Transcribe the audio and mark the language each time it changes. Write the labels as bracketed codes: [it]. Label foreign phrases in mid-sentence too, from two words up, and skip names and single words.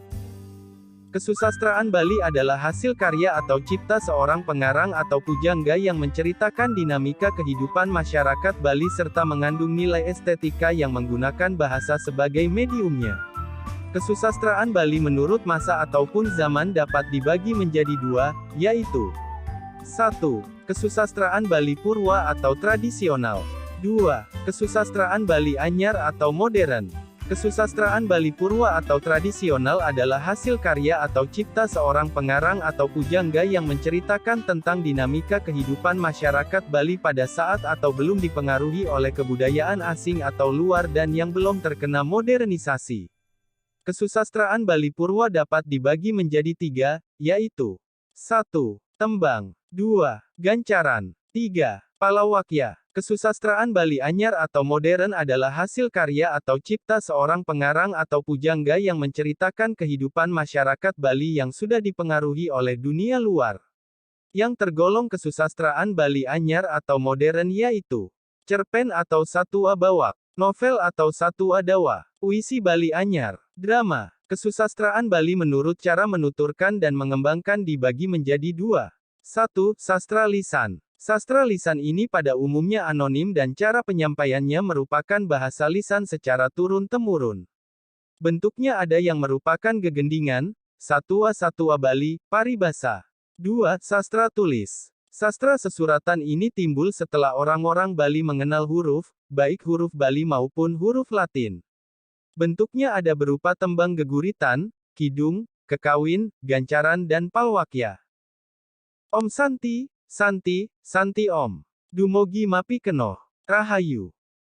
[id] Kesusastraan Bali adalah hasil karya atau cipta seorang pengarang atau pujangga yang menceritakan dinamika kehidupan masyarakat Bali serta mengandung nilai estetika yang menggunakan bahasa sebagai mediumnya. Kesusastraan Bali menurut masa ataupun zaman dapat dibagi menjadi dua, yaitu 1. Kesusastraan Bali Purwa atau tradisional. 2. Kesusastraan Bali Anyar atau modern. Kesusastraan Bali Purwa atau tradisional adalah hasil karya atau cipta seorang pengarang atau pujangga yang menceritakan tentang dinamika kehidupan masyarakat Bali pada saat atau belum dipengaruhi oleh kebudayaan asing atau luar dan yang belum terkena modernisasi. Kesusastraan Bali Purwa dapat dibagi menjadi tiga, yaitu 1. Tembang 2. Gancaran 3. Palawakya. Kesusastraan Bali Anyar atau modern adalah hasil karya atau cipta seorang pengarang atau pujangga yang menceritakan kehidupan masyarakat Bali yang sudah dipengaruhi oleh dunia luar. Yang tergolong kesusastraan Bali Anyar atau modern yaitu cerpen atau Satwa Bawak, novel atau Satwa Dawa, puisi Bali Anyar, drama. Kesusastraan Bali menurut cara menuturkan dan mengembangkan dibagi menjadi dua. 1. Sastra lisan. Sastra lisan ini pada umumnya anonim dan cara penyampaiannya merupakan bahasa lisan secara turun-temurun. Bentuknya ada yang merupakan gegendingan, satwa-satwa Bali, paribasa. 2. Sastra tulis. Sastra sesuratan ini timbul setelah orang-orang Bali mengenal huruf, baik huruf Bali maupun huruf Latin. Bentuknya ada berupa tembang geguritan, kidung, kekawin, gancaran dan palwakya. [sa] Om Santi, Santi, Santi Om. [ban] Dumogi Mapi Kenoh. Rahayu.